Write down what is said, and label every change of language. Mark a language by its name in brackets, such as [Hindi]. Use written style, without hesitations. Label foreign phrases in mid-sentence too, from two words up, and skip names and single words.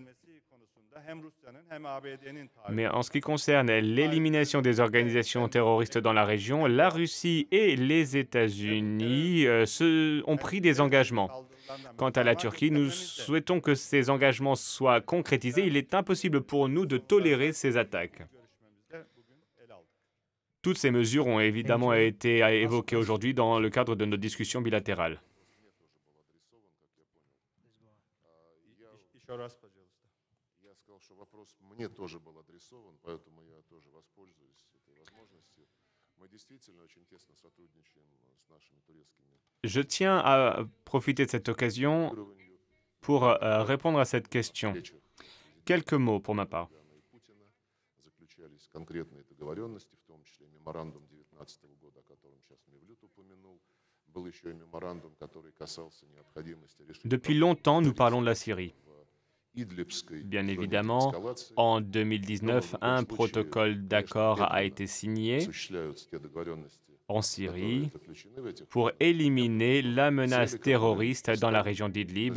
[French] Mais en ce qui concerne l'élimination des organisations terroristes dans la région, la Russie et les États-Unis ont pris des engagements. Quant à la Turquie, nous souhaitons que ces engagements soient concrétisés. Il est impossible pour nous de tolérer ces attaques. Toutes ces mesures ont évidemment été évoquées aujourd'hui dans le cadre de nos discussions bilatérales. [Russian] Мне тоже был адресован, поэтому я тоже воспользуюсь этой возможностью. Мы действительно очень тесно сотрудничаем с нашими турецкими. [French] Je tiens à profiter de cette occasion pour répondre à cette question. Quelques mots pour ma part. [Russian] Заключались конкретные договоренности, в том числе меморандум 2019 года, о котором сейчас Мевлют упомянул. Был еще и меморандум, который касался необходимости решить. [French] Depuis longtemps, nous parlons de la Syrie. Bien évidemment, en 2019, un protocole d'accord a été signé en Syrie pour éliminer la menace terroriste dans la région d'Idlib.